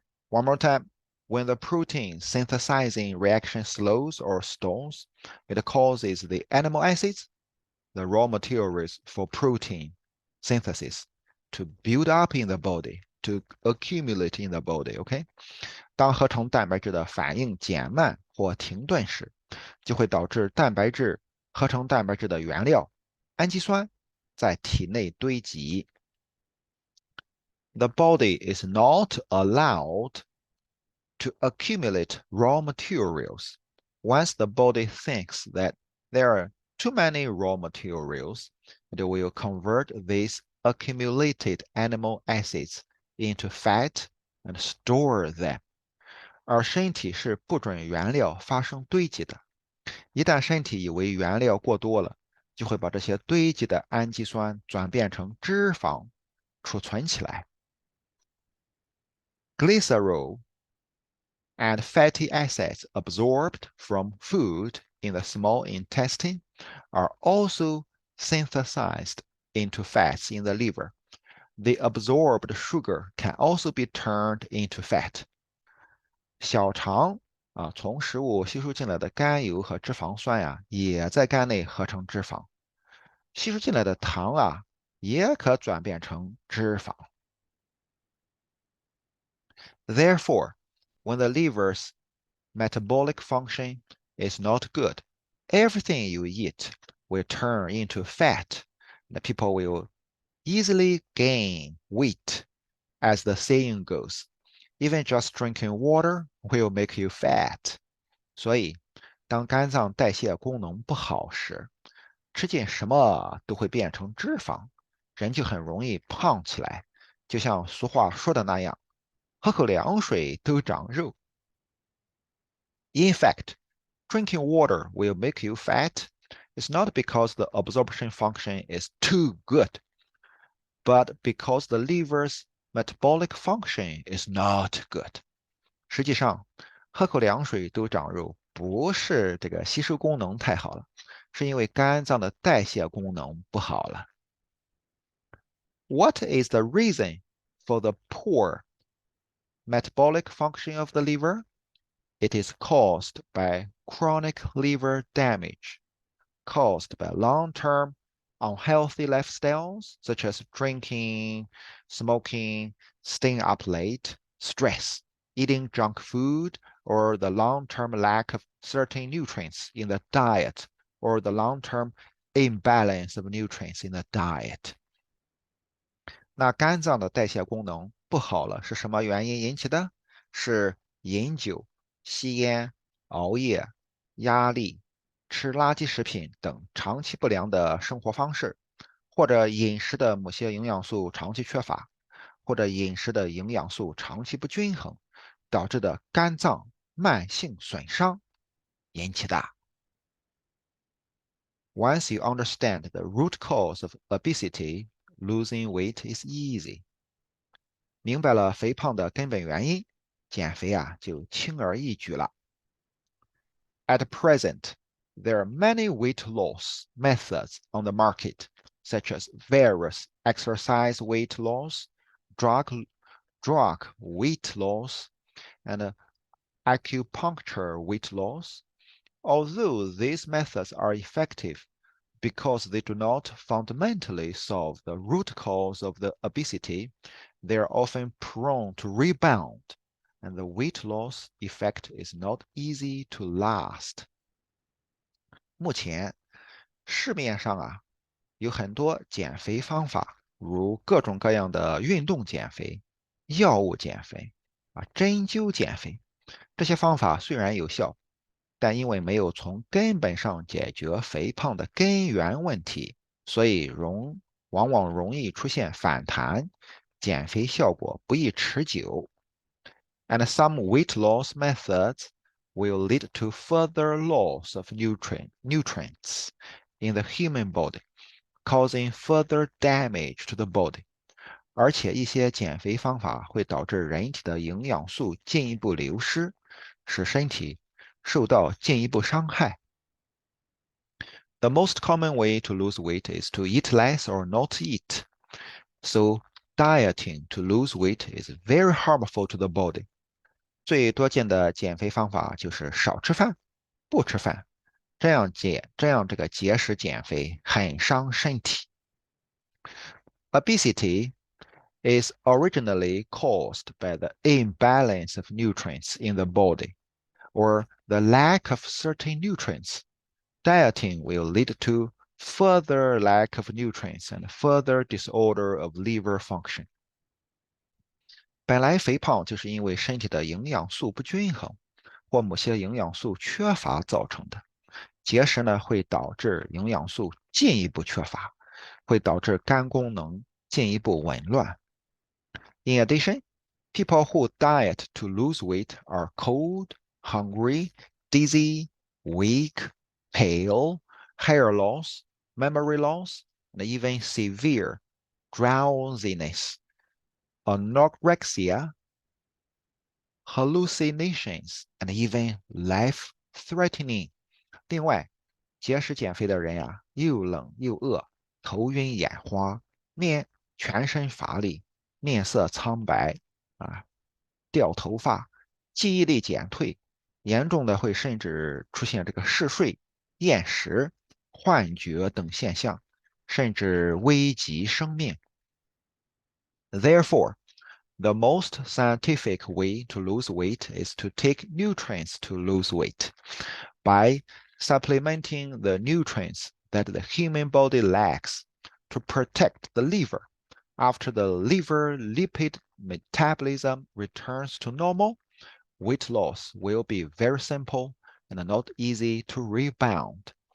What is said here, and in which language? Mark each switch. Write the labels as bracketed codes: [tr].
[en] One more time, when the protein synthesizing reaction slows or stalls, it causes the animal acids, the raw materials for protein synthesis, to build up in the body, to accumulate in the body. [zh] OK，当合成蛋白质的反应减慢或停顿时，就会导致合成蛋白质的原料氨基酸在体内堆积。 [en] The body is not allowed to accumulate raw materials. Once the body thinks that there are too many raw materials, it will convert these accumulated animal acids into fat and store them. [zh] 而身体是不准原料发生堆积的。一旦身体以为原料过多了，就会把这些堆积的氨基酸转变成脂肪，储存起来。 [en] Glycerol and fatty acids absorbed from food in the small intestine are also synthesized into fats in the liver. The absorbed sugar can also be turned into fat. [zh] 小肠从食物吸收进来的甘油和脂肪酸呀，也在肝内合成脂肪。吸收进来的糖也可转变成脂肪。 [en] Therefore, when the liver's metabolic function is not good, everything you eat will turn into fat. The people will easily gain weight, as the saying goes. Even just drinking water will make you fat. [zh] 所以，当肝脏代谢功能不好时，吃进什么都会变成脂肪，人就很容易胖起来。就像俗话说的那样，喝口凉水都长肉。 [en] In fact, drinking water will make you fat. It's not because the absorption function is too good, but because the liver's metabolic function is not good. [zh] 实际上，喝口凉水都长肉，不是这个吸收功能太好了，是因为肝脏的代谢功能不好了。 [en] What is the reason for the poor metabolic function of the liver? It is caused by chronic liver damage, caused by long-term unhealthy lifestyles such as drinking, smoking, staying up late, stress, eating junk food, or the long-term lack of certain nutrients in the diet, or the long-term imbalance of nutrients in the diet. [zh] 那肝脏的代谢功能不好了，是什么原因引起的？是饮酒、吸烟、熬夜、压力、吃垃圾食品等长期不良的生活方式，或者饮食的某些营养素长期缺乏，或者饮食的营养素长期不均衡，导致的肝脏慢性损伤引起的。 [en] Once you understand the root cause of obesity, losing weight is easy. [zh] 明白了肥胖的根本原因，减肥就轻而易举了。 [en] At present, there are many weight loss methods on the market, such as various exercise weight loss, drug weight loss, and acupuncture weight loss. Although these methods are effective because they do not fundamentally solve the root cause of the obesity, they are often prone to rebound, and the weight loss effect is not easy to last. [zh] 目前市面上有很多减肥方法，如各种各样的运动减肥、药物减肥针灸减肥。这些方法虽然有效，但因为没有从根本上解决肥胖的根源问题，所以往往容易出现反弹，减肥效果不易持久。 [en] And some weight loss methods will lead to further loss of nutrients in the human body, causing further damage to the body. [zh] 而且一些减肥方法会导致人体的营养素进一步流失，使身体受到进一步伤害。 [en] The most common way to lose weight is to eat less or not eat. So dieting to lose weight is very harmful to the body. [zh] 最多见的减肥方法就是少吃饭、不吃饭，这样这个节食减肥很伤身体。 [en] Obesity is originally caused by the imbalance of nutrients in the body, or the lack of certain nutrients. Dieting will lead to further lack of nutrients and further disorder of liver function. [zh] 本来肥胖就是因为身体的营养素不均衡或某些营养素缺乏造成的。节食呢会导致营养素进一步缺乏，会导致肝功能进一步紊乱。 [en] In addition, people who diet to lose weight are cold, hungry, dizzy, weak, pale, hair loss, memory loss, and even severe drowsiness, anorexia, hallucinations, and even life-threatening. [zh] 另外，节食减肥的人呀，又冷又饿，头晕眼花，全身乏力，面色苍白啊，掉头发，记忆力减退，严重的会甚至出现这个嗜睡、厌食、幻觉等现象，甚至危及生命。 [en] Therefore, the most scientific way to lose weight is to take nutrients to lose weight by supplementing the nutrients that the human body lacks to protect the liver. After the liver lipid metabolism returns to normal, weight loss will be very simple and not easy to rebound.